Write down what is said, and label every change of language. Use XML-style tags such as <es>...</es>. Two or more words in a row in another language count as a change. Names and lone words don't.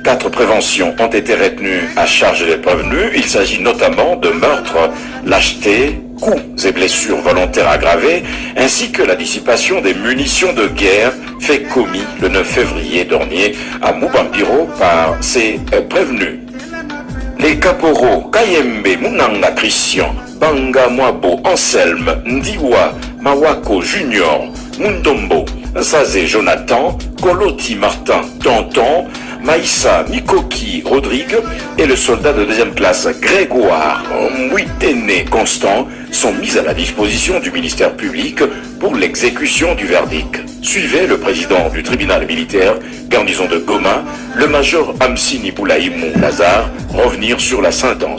<fr>4 préventions ont été retenues à charge des prévenus. Il s'agit notamment de meurtres, lâcheté, coups et blessures volontaires aggravées, ainsi que la dissipation des munitions de guerre fait commis le 9 février dernier à Mubambiro par ces prévenus. Les caporaux Kayembe Munanga Christian, Banga Mwabo Anselme, Ndiwa Mawako Junior, Mundombo, Zazé Jonathan, Koloti Martin Danton, Maïssa Mikoki Rodrigue et le soldat de deuxième classe Grégoire Mouitene Constant sont mis à la disposition du ministère public pour l'exécution du verdict. Suivez le président du tribunal militaire, garnison de Goma, le major Amsini Boulaïmou Lazare, revenir sur la sentence.</fr>